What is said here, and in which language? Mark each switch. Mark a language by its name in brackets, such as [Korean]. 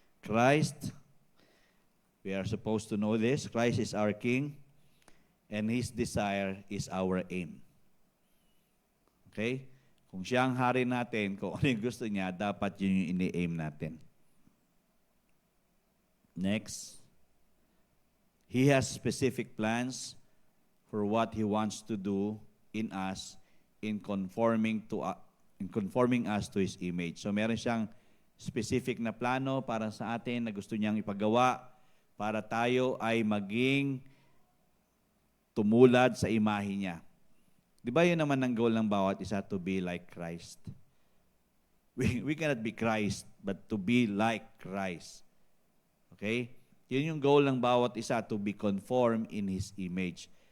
[English] Christ, we are supposed to know this. Christ is our King, and His desire is our aim. Okay? [Filipino] Kung siya ang hari natin, kung ano yung gusto niya, dapat yun yung ini-aim natin. [English] Next. He has specific plans for what He wants to do in us in conforming us to His image. [Filipino] So meron siyang specific na plano para sa atin na gusto niyang ipagawa para tayo ay maging tumulad sa imahe niya. Di ba yun naman ang goal ng bawat isa, [English] to be like Christ? We cannot be Christ, but to be like Christ. Okay? [Filipino] Yun yung goal ng bawat isa, [English] to be conformed in His image.